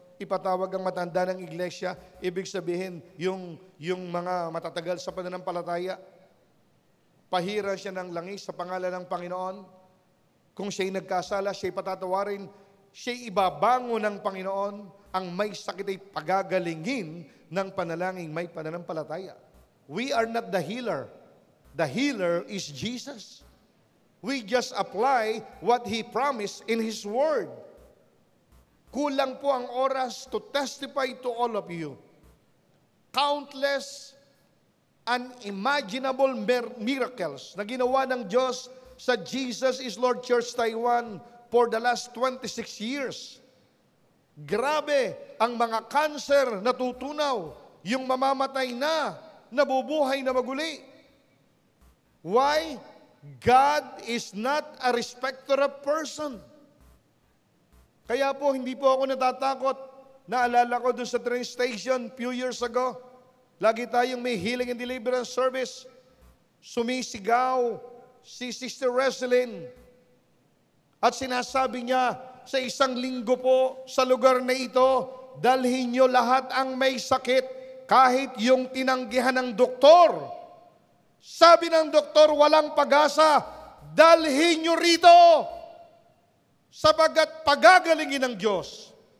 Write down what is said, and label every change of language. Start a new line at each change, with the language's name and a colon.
Filipino: ipatawag ang matanda ng iglesia, ibig sabihin, yung mga matatagal sa pananampalataya, pahiran siya ng langis sa pangalan ng Panginoon. Kung siya'y nagkasala, siya'y patatawarin, siya'y ibabango ng Panginoon, ang may sakit ay pagagalingin ng panalangin may pananampalataya.
English: We are not the healer. The healer is Jesus. We just apply what He promised in His Word.
Filipino: Kulang po ang oras
English: to testify to all of you. Countless unimaginable miracles
Filipino: na ginawa ng Diyos sa
English: Jesus is Lord Church Taiwan for the last 26 years.
Filipino: Grabe, ang mga cancer natutunaw, yung mamamatay na, nabubuhay na maguli.
English: Why? God is not a respecter of person.
Filipino: Kaya po, hindi po ako natatakot. Naalala ko doon sa train station
English: few years ago,
Filipino: lagi tayong may
English: healing and deliverance service.
Filipino: Sumisigaw si Sister Reselyn. At sinasabi niya, sa isang linggo po sa lugar na ito, dalhin niyo lahat ang may sakit, kahit yung tinanggihan ng doktor. Sabi ng doktor, walang pag-asa, dalhin niyo rito, sapagat pagagalingin ng Diyos.